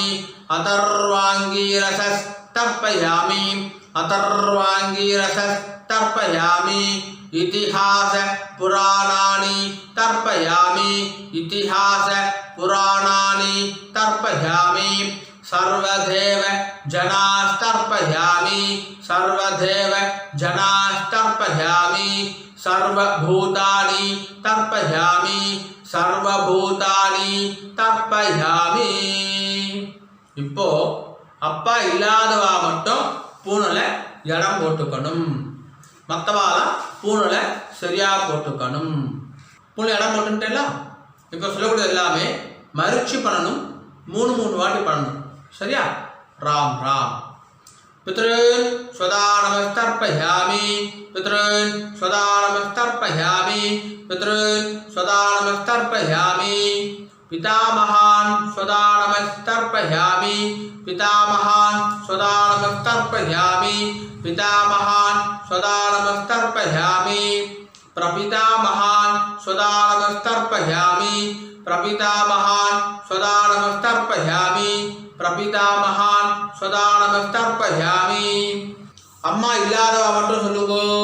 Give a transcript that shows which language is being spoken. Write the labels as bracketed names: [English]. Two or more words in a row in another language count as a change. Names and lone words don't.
[Sanskrit] अथर्वाङ्गीरसस् तर्पयामि अथर्वाङ्गीरसस् तर्पयामि इतिहास पुराणानि तर्पयामि इतिहास पुराणानि तर्पयामि सर्वदेव जनास्तर्पयामि सर्वदेव जनास्तर्पयामि सर्वभूतानि तर्पयामि सर्वभूतानि तर्पयामि [Tamil] இப்போ அப்பா இல்லாதவா மட்டும் பூனலை இடம் போட்டுக்கணும் மற்றவால பூனலை சரியா போட்டுக்கணும் பூனை இடம் போட்டுட்டேல இப்போ சொல்லக்கூடியது எல்லாமே மறுச்சி பண்ணணும் 3 வாட்டி பண்ணணும் சரியா ராம் [Sanskrit] ராம் पितॄन् स्वदा नमस्तर्पयामि पितॄन् स्वदा नमस्तर्पयामि पितॄन् स्वदा नमस्तर्पयामि पितामहान् स्वदा नमस्तर्पयामि पितामहान् स्वदा नमस्तर्पयामि पितामहान् स्वदा नमस्तर्पयामि प्रपितामहान् स्वदा नमस्तर्पयामि प्रपितामहान् स्वदा नमस्तर्पयामि प्रपितामहान् स्वदा नमस्तर्पयामि [Tamil] அம்மா இல்லாதவா மட்டும் சொல்லுங்கோ